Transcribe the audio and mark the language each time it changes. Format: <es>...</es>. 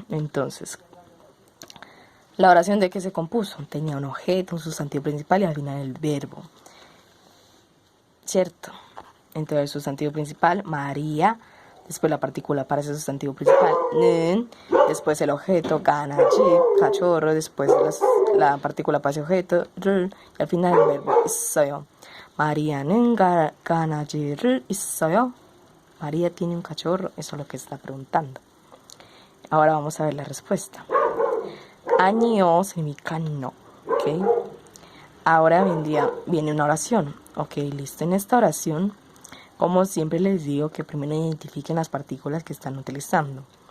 <es>Entonces, la oración de qué se compuso, tenía un objeto, un sustantivo principal y al final el verbo, ¿cierto? Entonces el sustantivo principal, María, después la partícula para ese sustantivo principal, nen, después el objeto, ganaji, cachorro, después la partícula para ese objeto, r, y al final el verbo, isoyo.</es> <ko>María는 ganaji를 있어요.</ko> <es>María tiene un cachorro, eso es lo que está preguntando. Ahora vamos a ver la respuesta. 아니요 significa no, ¿ok? Ahora viene una oración, ok, listo. En esta oración, como siempre les digo, que primero identifiquen las partículas que están utilizando.</es>